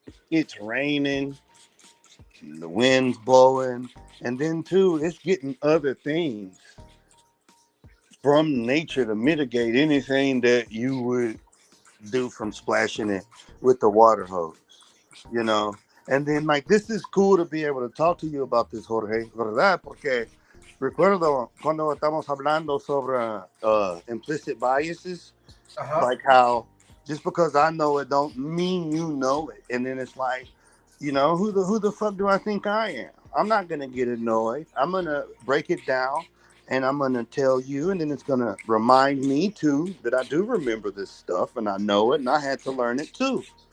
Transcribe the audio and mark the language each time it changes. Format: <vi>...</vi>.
<en>it's raining, the wind's blowing, and then too, it's getting other things from nature to mitigate anything that you would do from splashing it with the water hose. You know, and then like this is cool to be able to talk to you about this, Jorge,</en> <es>¿verdad? Porque recuerdo cuando estamos hablando sobre</es> <en>implicit biases, Uh-huh. like how just because I know it don't mean you know it, and then it's like, you know, who the fuck do I think I am? I'm not gonna get annoyed. I'm gonna break it down, and I'm gonna tell you, and then it's gonna remind me too that I do remember this stuff, and I know it, and I had to learn it too.</en>